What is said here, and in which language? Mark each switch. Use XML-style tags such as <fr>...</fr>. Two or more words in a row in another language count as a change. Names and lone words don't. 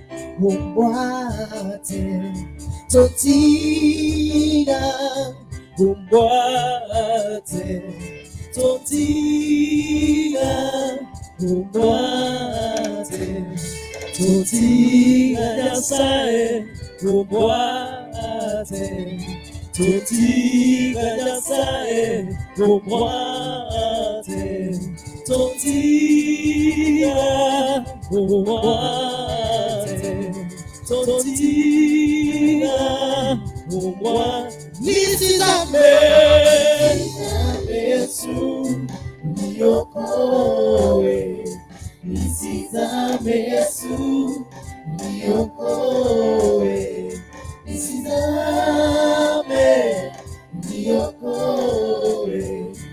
<luy>umbwate, tuti umbwate, tuti umbwate, tuti Nyasaye umbwate. Totiga Nyasaye umwate, totiga umwate, totiga umwate.</luy> <sw>Nisizame Yesu uniokoe. Nisizame Yesu uniokoe. Nisizame uniokoe.</sw>